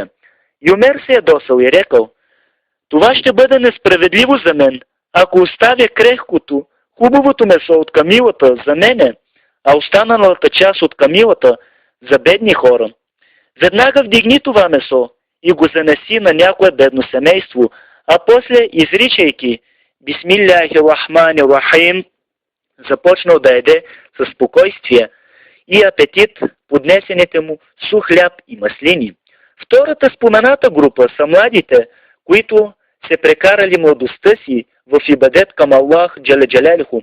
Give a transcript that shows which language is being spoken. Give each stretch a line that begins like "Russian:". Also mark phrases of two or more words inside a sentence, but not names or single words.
Bulgarian: Юмер се ядосал и рекал: това ще бъде несправедливо за мен, ако оставя крехкото, хубавото месо от камилата за мене, а останалата част от камилата за бедни хора. Веднага вдигни това месо и го занеси на някое бедно семейство, а после, изричайки
Arabic: بسم الله الرحمن الرحيم,
Bulgarian: започнал да яде със спокойствие и апетит поднесените му сух хляб и маслини. Втората спомената група са младите, които се прекарали младостта си в ибадет към Аллах
Arabic: جل جلاله.